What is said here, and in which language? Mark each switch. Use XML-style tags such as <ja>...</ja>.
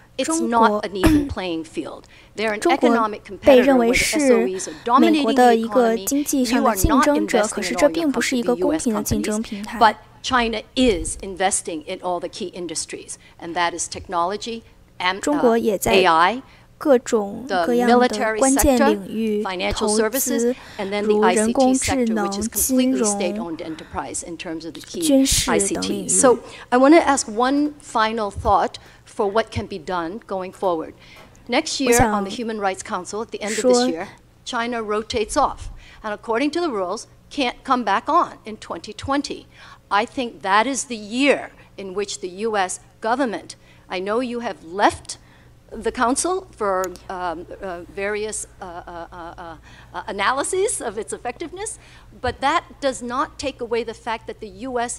<en>it's not an even playing field. They're an economic competitor where the SOEs are dominating the economy. You are not investing in all your US companies, but China is investing in all the key industries, and that is technology, AI,</en> <zh>各种各样的关键领域投资，如人工智能、金融、军事等领域。</zh> <en>So I want to ask one final thought for what can be done going forward. Next year on the Human Rights Council, at the end of this year, China rotates off, and according to the rules, can't come back on in 2020. I think that is the year in which the U.S. government, I know you have left the Council for various analyses of its effectiveness, but that does not take away the fact that the U.S.</en>